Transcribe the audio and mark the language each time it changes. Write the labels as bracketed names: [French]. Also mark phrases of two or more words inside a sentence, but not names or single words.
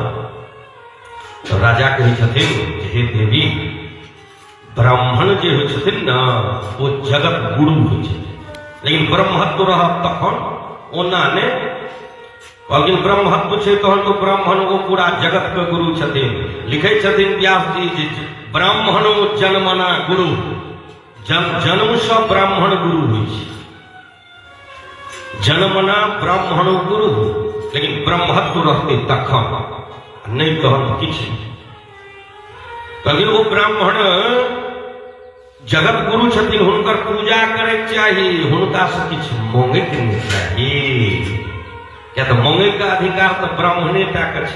[Maithili] तो राजा कहै छथिन जे हे देवी ब्राह्मण जे होइ छथिन ना वो जगत गुरु होइ छथिन, लेकिन ब्रह्मत्व रहत तखन, ओना ने। लेकिन ब्रह्मत्व छै तहन तो ब्राह्मण वो पूरा जगत के गुरु छथिन। लिखै छथिन व्यास जी जे [Sanskrit] ब्राह्मणो जन्मना गुरु, [Maithili] जन्म से ब्राह्मण गुरु होइ छै, [Sanskrit] जन्मना ब्राह्मण गुरु, [Maithili] लेकिन ब्रह्मत्व रहते तखन, नहीं तहन किछु। लेकिन वो ब्राह्मण जगत गुरु छथिन, हुनकर पूजा करे चाही, हुनका से किछु मांगे के नहीं चाही, क्या तो मांगे का अधिकार तो ब्राह्मणे टा के छै।